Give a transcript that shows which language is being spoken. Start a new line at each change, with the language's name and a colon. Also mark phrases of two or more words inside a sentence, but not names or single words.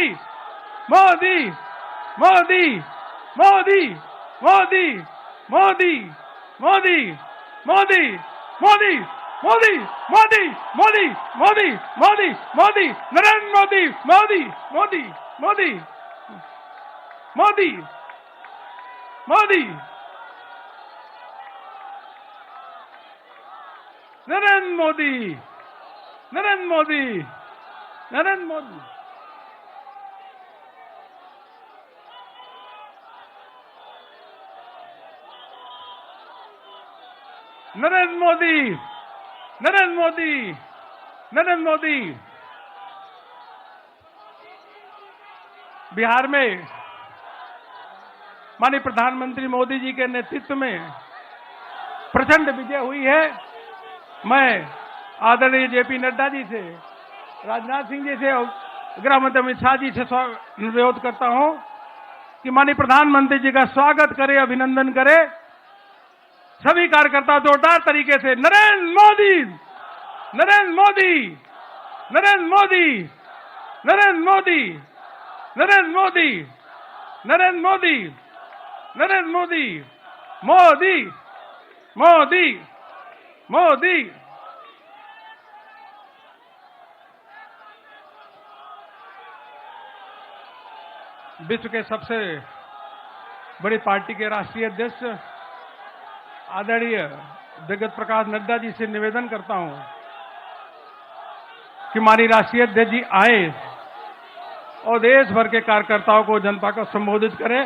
Hindi: मोदी, मोदी, मोदी, मोदी, मोदी, मोदी, मोदी, मोदी, मोदी, मोदी, मोदी, मोदी, मोदी, मोदी, नरेंद्र मोदी, मोदी, मोदी, मोदी, मोदी, मोदी, नरेंद्र मोदी, नरेंद्र मोदी, नरेंद्र मोदी। नरेंद्र मोदी, नरेंद्र मोदी, नरेंद्र मोदी। बिहार में माननीय प्रधानमंत्री मोदी जी के नेतृत्व में प्रचंड विजय हुई है। मैं आदरणीय जेपी नड्डा जी से, राजनाथ सिंह जी से और गृह मंत्री अमित शाह जी से अनुरोध करता हूं कि माननीय प्रधानमंत्री जी का स्वागत करें, अभिनंदन करें। सभी कार्यकर्ता जोरदार तरीके से नरेंद्र मोदी, नरेंद्र मोदी, नरेंद्र मोदी, नरेंद्र मोदी, नरेंद्र मोदी, नरेंद्र मोदी, नरेंद्र मोदी, मोदी, मोदी, मोदी। विश्व के सबसे बड़ी पार्टी के राष्ट्रीय अध्यक्ष आदरणीय जगत प्रकाश नड्डा जी से निवेदन करता हूं कि हमारी राष्ट्रीय अध्यक्ष जी आए और देश भर के कार्यकर्ताओं को, जनता को संबोधित करें।